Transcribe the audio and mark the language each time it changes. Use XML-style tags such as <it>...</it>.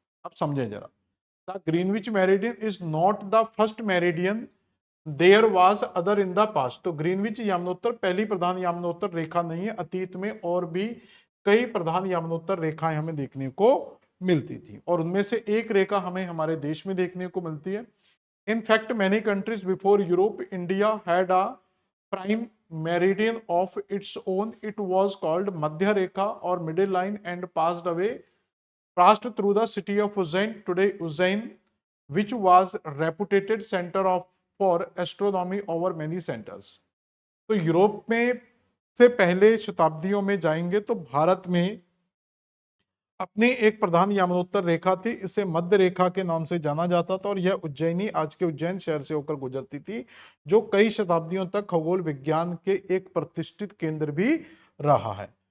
<hi>अब समझें जरा,</hi> <en>The Greenwich meridian is not the first meridian, there was other in the past.</en> <hi>तो Greenwich यामनोत्तर पहली प्रधान यामनोत्तर रेखा नहीं है, अतीत में और भी कई प्रधान यामनोत्तर रेखाएं हमें देखने को मिलती थी और उनमें से एक रेखा हमें हमारे देश में देखने को मिलती है।</hi> <en>In fact, many countries before Europe, India had a prime meridian of its own. It was called Madhya Rekha or middle line and passed through the city of Ujjain, today Ujjain, which was reputed center of for astronomy over many centers.</en> <hi>तो Europe में से पहले शताब्दियों में जाएंगे तो भारत में अपनी एक प्रधान यामनोत्तर रेखा थी, इसे मध्य रेखा के नाम से जाना जाता था और यह उज्जैनी, आज के उज्जैन शहर से होकर गुजरती थी, जो कई शताब्दियों तक खगोल विज्ञान के एक प्रतिष्ठित केंद्र भी रहा है।</hi>